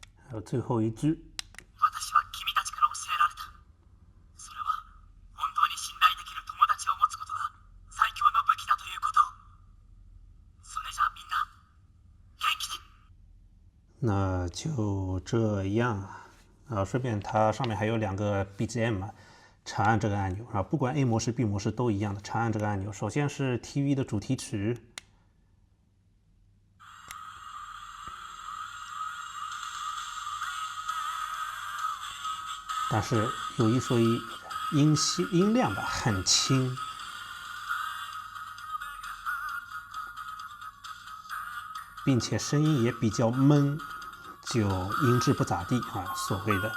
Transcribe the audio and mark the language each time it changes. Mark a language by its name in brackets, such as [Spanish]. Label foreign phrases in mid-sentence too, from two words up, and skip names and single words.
[Chinese] 还有最后一句。 [Japanese] 私は君たちから教えられた。それは本当に信頼できる友達を持つことが最強の武器だということを。それじゃあみんな元気で。 [Chinese] 那就这样啊。顺便它上面还有2个 BGM 嘛，长按这个按钮啊，不管 A 模式 B 模式都一样的，长按这个按钮。首先是 TV 的主题曲。但是有一说一，音量吧很轻，并且声音也比较闷，就音质不咋地啊，所谓的。